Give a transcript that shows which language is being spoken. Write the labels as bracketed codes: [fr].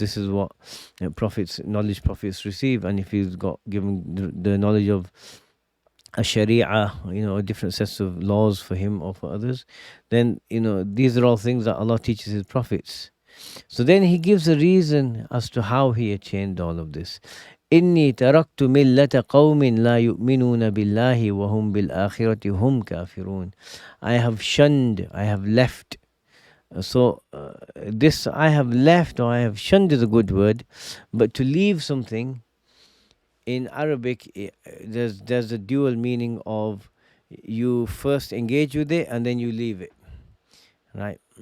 [en] This is what prophets receive. And if he's got given the knowledge of a sharia, different sets of laws for him or for others, then these are all things that Allah teaches his prophets. So then he gives a reason as to how he attained all of this. [ar] إني تركت ملة قوم لا يؤمنون بالله وهم بالآخرة هم كافرون. [en] I have shunned, I have left. So this I have left or I have shunned is a good word, but to leave something in Arabic, there's a dual meaning of you first engage with it and then you leave it, right?